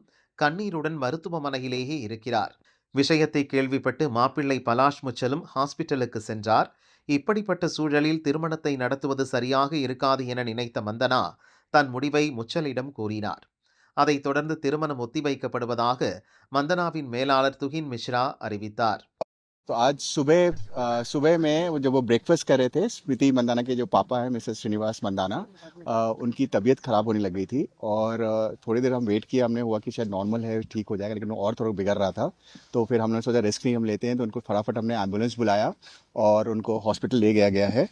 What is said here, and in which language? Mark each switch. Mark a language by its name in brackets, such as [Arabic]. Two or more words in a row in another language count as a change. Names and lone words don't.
[Tamil] கண்ணீருடன் மருத்துவமனையிலேயே இருக்கிறார். விஷயத்தை கேள்விப்பட்டு மாப்பிள்ளை பலாஷ் முச்சலும் ஹாஸ்பிட்டலுக்கு சென்றார். இப்படிப்பட்ட சூழலில் திருமணத்தை நடத்துவது சரியாக இருக்காது என நினைத்த மந்தனா தன் முடிவை முச்சலிடம் கூறினார். அதைத் தொடர்ந்து திருமணம் ஒத்திவைக்கப்படுவதாக மந்தனாவின் மேலாளர் துகின் மிஸ்ரா அறிவித்தார். [Hindi] तो आज सुबह में जब वो ब्रेकफास्ट कर रहे थे, स्मृति मंदाना के जो पापा हैं मिसेस श्रीनिवास मंदाना, उनकी तबीयत खराब होने लग गई थी और थोड़ी देर हम वेट किया, हमने हुआ कि शायद नॉर्मल है, ठीक हो जाएगा, लेकिन वो और थोड़ा बिगड़ रहा था। तो फिर हमने सोचा रिस्क नहीं हम लेते हैं, तो उनको फटाफट हमने एम्बुलेंस बुलाया और उनको हॉस्पिटल ले गया है।